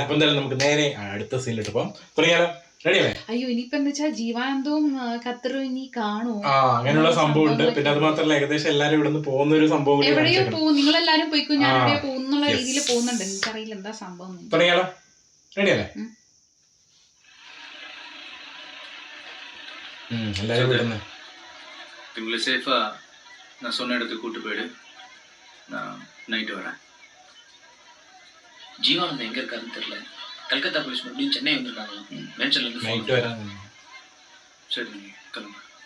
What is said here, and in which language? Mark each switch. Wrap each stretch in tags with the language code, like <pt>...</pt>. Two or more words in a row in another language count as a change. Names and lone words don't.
<ml>അപ്പൊ എന്തായാലും നമുക്ക് നേരെ അടുത്ത സീനിലിട്ട് പോകാം. തുടങ്ങിയാലോ? അയ്യോ ഇനിയിപ്പോ എന്താ വെച്ചാൽ ജീവാനന്ദവും ഖത്തറും ഇനി കാണുമോ? അങ്ങനെയുള്ള സംഭവം ഉണ്ട്. പിന്നെ അത് മാത്രമല്ല ഏകദേശം എല്ലാരും ഇവിടെ നിന്ന് പോകുന്ന ഒരു സംഭവം. എവിടെയോ പോകും, നിങ്ങളെല്ലാരും പോയിക്കോ, ഞാൻ എവിടെയോ പോകുന്നുള്ള രീതിയിൽ പോകുന്നുണ്ട്. എനിക്കറിയില്ല എന്താ സംഭവം. തുടങ്ങിയാലോ? റെഡിയല്ലേ?</ml> <ta>எல்லாரும் விடுங்க. உங்களை சேஃபா நான் சொன்ன இடத்துக்கு கூட்டு போயிடு. நான் நைட்டு வரேன். ஜீவானந்தம் எங்க இருக்காருன்னு தெரியல. கல்கத்தா போலீஸ் மறுபடியும் சென்னை வந்திருக்காங்க. மேன்ஷன்ல இருந்து நைட்டு வராங்க. சரி நீங்க கிளம்புங்க.</ta>